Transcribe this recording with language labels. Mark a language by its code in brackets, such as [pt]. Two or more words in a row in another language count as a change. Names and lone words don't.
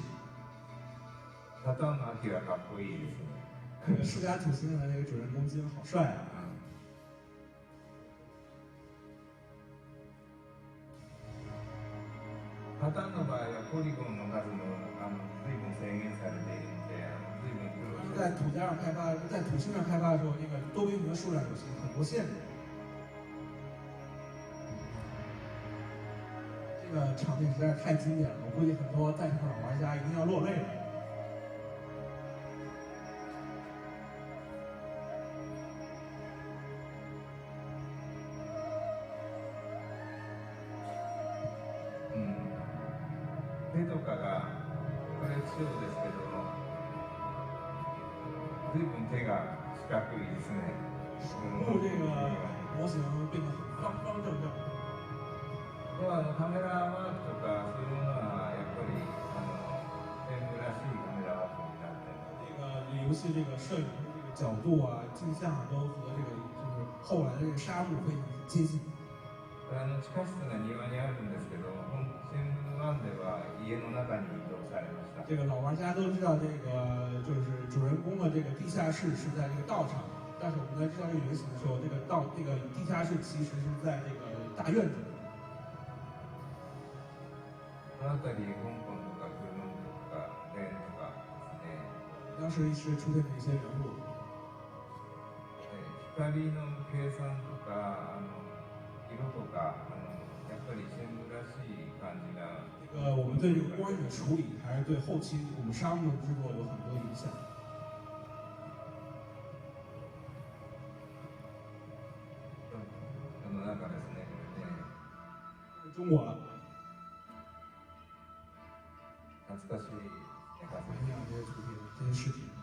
[ja] サターンのアキラかっこいいですね。 [zh] 这个世嘉土星上的那个主人公今天好帅啊！ [ja] サターンの場合はポリゴンの数も随分制限されているので、随分苦労して。 [zh] 在土家上开发，在土星上开发的时候，那个多边形的数量有很多限制。这个场面实在是太经典了，我估计很多在场的老玩家一定要落泪了。 [ja] 手とかがこれ中ですけど、随分手が四角いですね。 [zh] 手部这个模型变得很方方正正。 [ja] ではカメラワークとかそういうものはやっぱりシェンムらしいカメラワークになって。 [zh] 这个游戏这个摄影的这个角度啊、镜像啊，都和这个就是后来的这个沙漠非常接近。 [ja] これ地下室が庭にあるんですけど、シェンム1では家の中に移動されました。 [zh] 这个老玩家都知道，这个就是主人公的这个地下室是在这个道场，但是我们在知道这个原型的时候，这个地下室其实是在这个大院子里。 [ja] この辺り香港とかクルンとかレンとかですね。 [zh] 当时是出现了一些人物。 [ja] 光の計算とか色とかやっぱりシェンムらしい感じが。 [zh] 我们对这个光影的处理，还是对后期我们沙漠的制作有很多影响。 [ja] その中ですね、これね。 [zh] 中国了。 [ja] 懐かしい。 [zh] 怀念这些图片、这些视频。